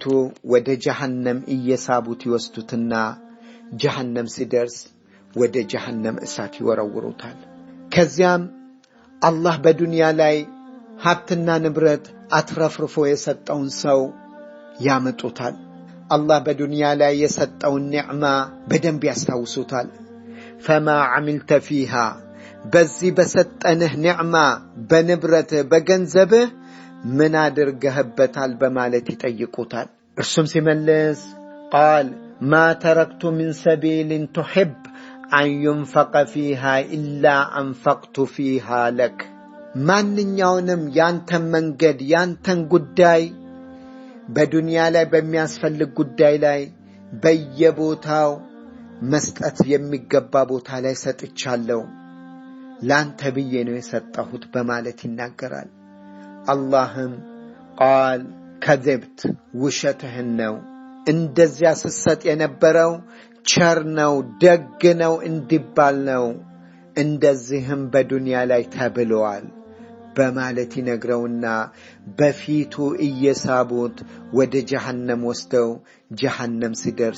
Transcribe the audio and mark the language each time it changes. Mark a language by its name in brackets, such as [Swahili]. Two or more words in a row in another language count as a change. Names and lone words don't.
[Amharic] ወደ ጀሃነም እየሳቡት ይወስዱትና ጀሃነም ሲደርስ ወደ ጀሃነም እሳት ይወረውሩታል። ከዚያም አላህ በዱንያ ላይ ሀብትና ንብረት አትረፍርፎ የሰጠውን ሰው ያመጡታል። አላህ በዱንያ ላይ የሰጠውን ኒዕማ በደንብ ያስታውሱታል። ፈማ [Arabic] عملت فيها [Amharic] በዚህ በሰጠንህ ኒዕማ በንብረትህ በገንዘብህ ምን አድርገህበታል በማለት ይጠይቁታል። እርሱም ሲመልስ [Arabic] قال ما تركت من سبيل تحب أن ينفق فيها إلا أنفقت فيها لك [Amharic] ማንኛውንም ያንተን መንገድ ያንተን ጉዳይ በዱንያ ላይ በሚያስፈልግ ጉዳይ ላይ በየቦታው መስጠት የሚገባ ቦታ ላይ ሰጥቻለሁ ላንተ ብዬ ነው የሰጠሁት በማለት ይናገራል። አላህም [Arabic] قال كذبت [Amharic] ውሸትህን ነው እንደዚያ ስሰጥ የነበረው ቸር ነው ደግ ነው እንዲባል ነው እንደዚህም በዱንያ ላይ ተብሏል በማለት ይነግረውና በፊቱ እየሳቡት ወደ ጀሃነም ወስደው ጀሃነም ሲደርስ